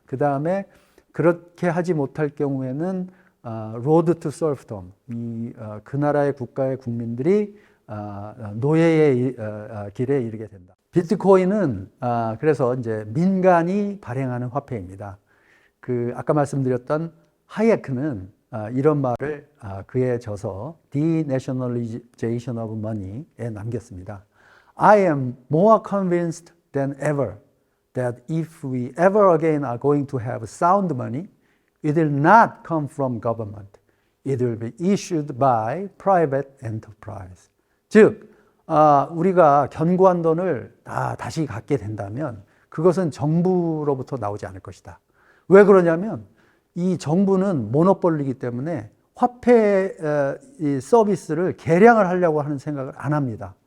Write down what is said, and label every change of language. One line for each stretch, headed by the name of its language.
Korean: 그 다음에 그렇게 하지 못할 경우에는 Road to Serfdom, 그 나라의 국가의 국민들이 노예의 길에 이르게 된다. 비트코인은 그래서 이제 민간이 발행하는 화폐입니다. 아까 말씀드렸던 하예크는 이런 말을 그의 저서 Denationalization of Money에 남겼습니다.
English: I am more convinced than ever that if we ever again are going to have sound money, it will not come from government. It will be issued by private enterprise.
Korean: 즉, 우리가 견고한 돈을 다시 갖게 된다면 그것은 정부로부터 나오지 않을 것이다. 왜 그러냐면 이 정부는 모노폴리이기 때문에 화폐 서비스를 개량을 하려고 하는 생각을 안 합니다.